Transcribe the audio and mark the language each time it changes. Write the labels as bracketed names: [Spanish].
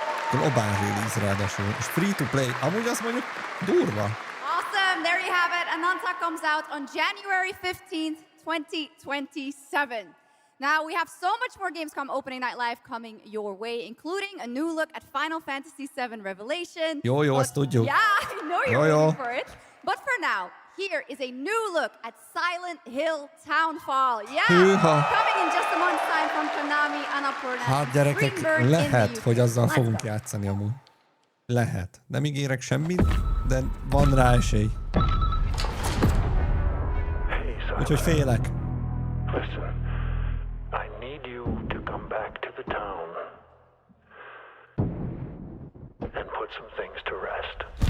[English] Global release [Hungarian] ráadásul. És free to play. Amúgy azt mondjuk durva. [English] Awesome, there you have it. Ananta comes out on January 15th, 2027. Now, we have so much more GamesCom Opening Night Live coming your way, including a new look at Final Fantasy VII Revelation. [Hungarian] Jó, azt tudjuk. [English] Yeah, I know you're waiting for it. But for now, here is a new look at Silent Hill Townfall. Yeah, coming in just a month's time from Konami, Annapurna. [Hungarian] Hát gyerekek, lehet, hogy azzal fogunk játszani amúgy. Lehet. Nem ígérek semmit, de van rá esély. Úgyhogy félek. [English] Listen, I need you to come back to the town and put some things to rest.